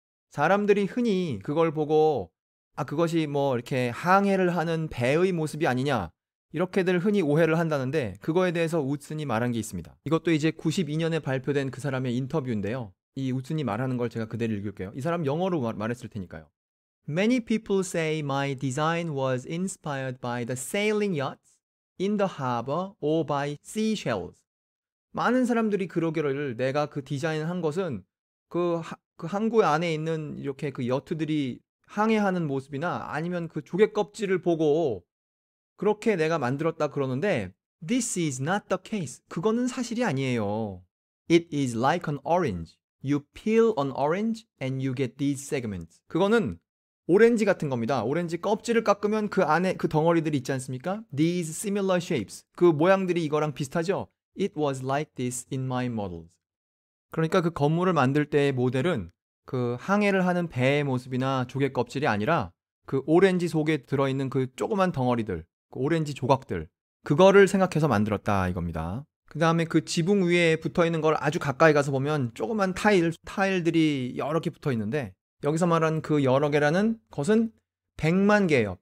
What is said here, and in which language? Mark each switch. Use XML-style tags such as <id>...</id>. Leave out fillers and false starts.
<ko>사람들이 흔히 그걸 보고 아 그것이 뭐 이렇게 항해를 하는 배의 모습이 아니냐 이렇게들 흔히 오해를 한다는데 그거에 대해서 우슨이 말한 게 있습니다. 이것도 이제 92년에 발표된 그 사람의 인터뷰인데요. 이 우슨이 말하는 걸 제가 그대로 읽을게요. 이 사람 영어로 말했을 테니까요.</ko> <en>Many people say my design was inspired by the sailing yachts in the harbor or by seashells.</en> <ko>많은 사람들이 그러기를 내가 그 디자인한 것은 그 항구 안에 있는 이렇게 그 여트들이 항해하는 모습이나 아니면 그 조개 껍질을 보고 그렇게 내가 만들었다 그러는데</ko> <en>This is not the case.</en> <ko>그거는 사실이 아니에요.</ko> <en>It is like an orange. You peel an orange and you get these segments.</en> <ko>그거는 오렌지 같은 겁니다. 오렌지 껍질을 깎으면 그 안에 그 덩어리들이 있지 않습니까?</ko> <en>These similar shapes.</en> <ko>그 모양들이 이거랑 비슷하죠?</ko> <en>It was like this in my models.</en> <ko>그러니까 그 건물을 만들 때의 모델은 그 항해를 하는 배의 모습이나 조개 껍질이 아니라 그 오렌지 속에 들어있는 그 조그만 덩어리들, 그 오렌지 조각들, 그거를 생각해서 만들었다 이겁니다. 그 다음에 그 지붕 위에 붙어 있는 걸 아주 가까이 가서 보면 조그만 타일들이 여러 개 붙어 있는데, 여기서 말하는 그 여러 개라는 것은 100만 개예요.</ko>